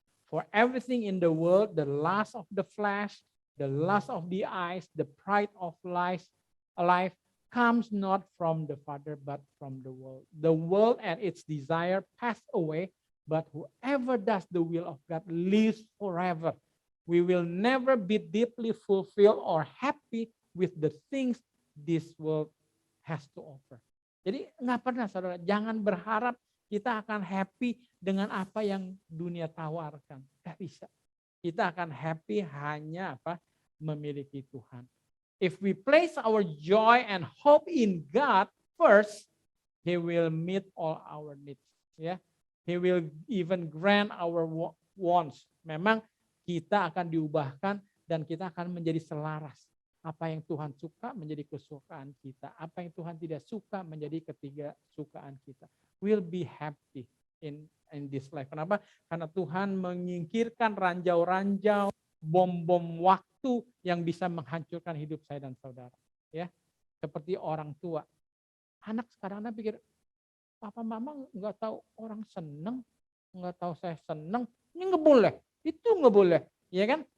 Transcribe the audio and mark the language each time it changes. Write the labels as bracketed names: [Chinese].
[English] For everything in the world, the lust of the flesh, the lust of the eyes, the pride of life comes not from the Father, but from the world. The world and its desire pass away, but whoever does the will of God lives forever. We will never be deeply fulfilled or happy with the things this world has to offer. [Indonesian] Jadi nggak pernah saudara, jangan berharap kita akan happy dengan apa yang dunia tawarkan. Nggak bisa. Kita akan happy hanya apa? Memiliki Tuhan. [English] If we place our joy and hope in God first, He will meet all our needs. Ya, He will even grant our wants. [Indonesian] Memang kita akan diubahkan dan kita akan menjadi selaras. Apa yang Tuhan suka menjadi kesukaan kita. Apa yang Tuhan tidak suka menjadi ketidaksukaan kita. [English] We'll be happy in this life. [Indonesian] Kenapa? Karena Tuhan menyingkirkan ranjau-ranjau, bom-bom waktu yang bisa menghancurkan hidup saya dan saudara. Ya, seperti orang tua. Anak sekarang pikir, papa mama nggak tahu orang seneng, nggak tahu saya seneng, ini nggak boleh, itu nggak boleh, ya kan?